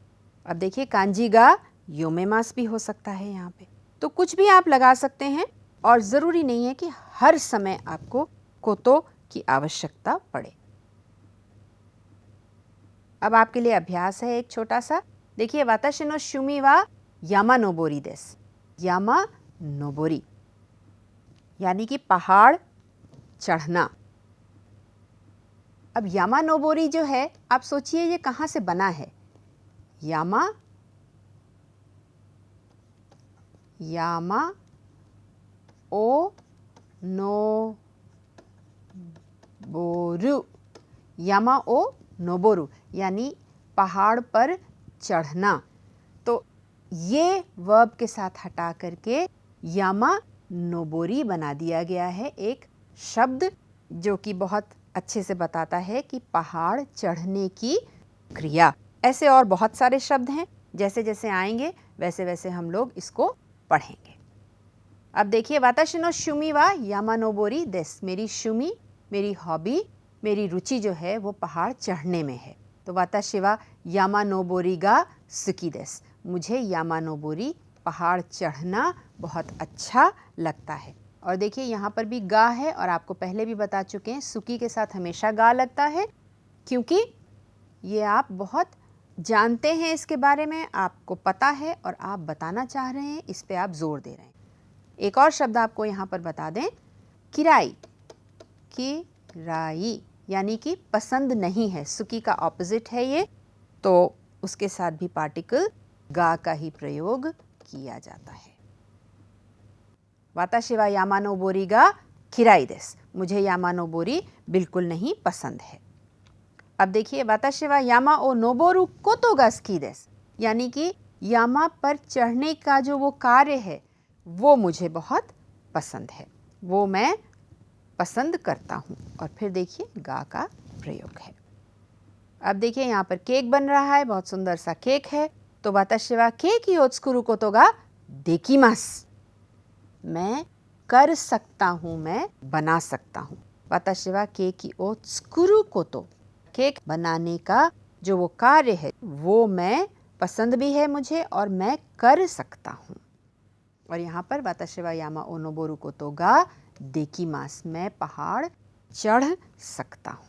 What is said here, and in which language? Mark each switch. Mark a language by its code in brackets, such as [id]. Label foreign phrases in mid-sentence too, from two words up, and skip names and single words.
[hi] अब देखिए [ja] 漢字が読めます [hi] भी हो सकता है यहाँ पे, तो कुछ भी आप लगा सकते हैं और ज़रूरी नहीं है कि हर समय आपको कोतो की आवश्यकता पड़े। अब आपके लिए अभ्यास है एक छोटा सा। [ja] देखिए 私の趣味は山登りです、山登り देस, यामा नोबोरी [hi] यानी कि पहाड़ चढ़ना। अब [ja] 山登り [hi] जो है आप सोचिए ये कहाँ से बना है। [ja] 山、山を登る、山を登る [hi] यानी पहाड़ पर चढ़ना। तो ये वर्ब के साथ हटा करके [ja] 山登り [hi] बना दिया गया है, एक शब्द जो कि बहुत अच्छे से बताता है कि पहाड़ चढ़ने की क्रिया। ऐसे और बहुत सारे शब्द हैं, जैसे जैसे आएंगे वैसे वैसे हम लोग इसको पढ़ेंगे। अब देखिए, [ja] 私の趣味は山登りです, [hi] मेरी शुमी, मेरी हॉबी, मेरी रुचि जो है वो पहाड़ चढ़ने में है। [ja] तो 私は山登りが好きです, [hi] मुझे [ja] 山登り [hi] पहाड़ चढ़ना बहुत अच्छा लगता है। और देखिए यहाँ पर भी गा है, और आपको पहले भी बता चुके हैं सुकी के साथ हमेशा गा लगता है, क्योंकि ये आप बहुत जानते हैं इसके बारे में, आपको पता है और आप बताना चाह रहे हैं, इस पे आप जोर दे रहे हैं। एक और शब्द आपको यहाँ पर बता दें, किराई, किराई यानी कि पसंद नहीं है, सुकी का ऑपोजिट है ये, तो उसके साथ भी पार्टिकल गा का ही प्रयोग किया जाता है। [ja] 私は山登りが嫌いです, [hi] मुझे [ja] 山登り [hi] बिल्कुल नहीं पसंद है। अब देखिए, [ja] 私は山を登ることが好きです, [hi] यानी कि यामा पर चढ़ने का जो वो कार्य है वो मुझे बहुत पसंद है, वो मैं पसंद करता हूँ। और फिर देखिए गा का प्रयोग है। अब देखिए यहाँ पर केक बन रहा है, बहुत सुंदर सा केक है। [ja] तो 私はケーキを作ることができます, [hi] मैं कर सकता हूँ, मैं बना सकता हूँ। [ja] 私はケーキを作ること, [hi] केक बनाने का जो वो कार्य है वो मैं पसंद भी है मुझे और मैं कर सकता हूँ। और यहाँ पर [ja] 私は山を登ることができます, [hi] मैं पहाड़ चढ़ सकता हूँ।